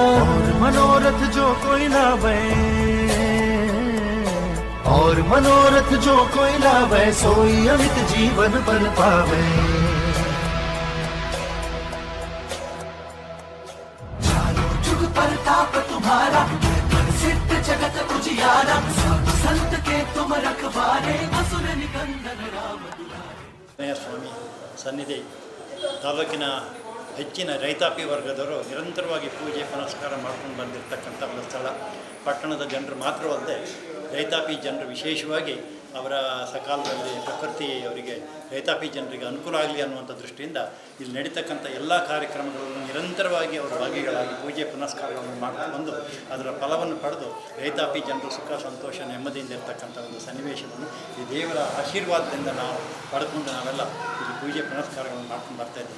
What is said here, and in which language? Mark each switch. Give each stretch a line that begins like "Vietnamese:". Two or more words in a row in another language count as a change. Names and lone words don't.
Awadhi: और मनोरथ जो कोई लावे, और मनोरथ जो कोई लावे, सोई अमित जीवन बन पावे। प्रताप तुम्हारा, सिद्ध जगत उजियारा। साधु संत के तुम रखवारे, असुर निकंदन राम दुलारे।
Kannada: ಸ್ವಾಮಿ ಸನ್ನಿಧಿ ತಾಲೂಕಿನ ಹೆಚ್ಚಿನ ರೈತಾಪಿ ವರ್ಗದವರು ನಿರಂತರವಾಗಿ ಪೂಜೆ ಪುನಸ್ಕಾರ ಮಾಡ್ಕೊಂಡು ಬಂದಿರತಕ್ಕಂಥ ಒಂದು ಸ್ಥಳ. ಪಟ್ಟಣದ ಜನರು ಮಾತ್ರವಲ್ಲದೆ ರೈತಾಪಿ ಜನರು ವಿಶೇಷವಾಗಿ ಅವರ ಸಕಾಲದಲ್ಲಿ ಪ್ರಕೃತಿ ಅವರಿಗೆ ರೈತಾಪಿ ಜನರಿಗೆ ಅನುಕೂಲ ಆಗಲಿ ಅನ್ನುವಂಥ ದೃಷ್ಟಿಯಿಂದ ಇಲ್ಲಿ ನಡೀತಕ್ಕಂಥ ಎಲ್ಲ ಕಾರ್ಯಕ್ರಮಗಳನ್ನು ನಿರಂತರವಾಗಿ ಅವರು ಭಾಗಿಗಳಾಗಿ ಪೂಜೆ ಪುನಸ್ಕಾರಗಳನ್ನು ಮಾಡ್ಕೊಂಡು ಬಂದು ಅದರ ಫಲವನ್ನು ಪಡೆದು ರೈತಾಪಿ ಜನರು ಸುಖ ಸಂತೋಷ ನೆಮ್ಮದಿಯಿಂದ ಇರತಕ್ಕಂಥ ಒಂದು ಸನ್ನಿವೇಶವನ್ನು ಈ ದೇವರ ಆಶೀರ್ವಾದದಿಂದ ನಾವು ಪಡ್ಕೊಂಡು ನಾವೆಲ್ಲ ಇಲ್ಲಿ ಪೂಜೆ ಪುನಸ್ಕಾರಗಳನ್ನು ಮಾಡ್ಕೊಂಡು ಬರ್ತಾಯಿದ್ದೀವಿ.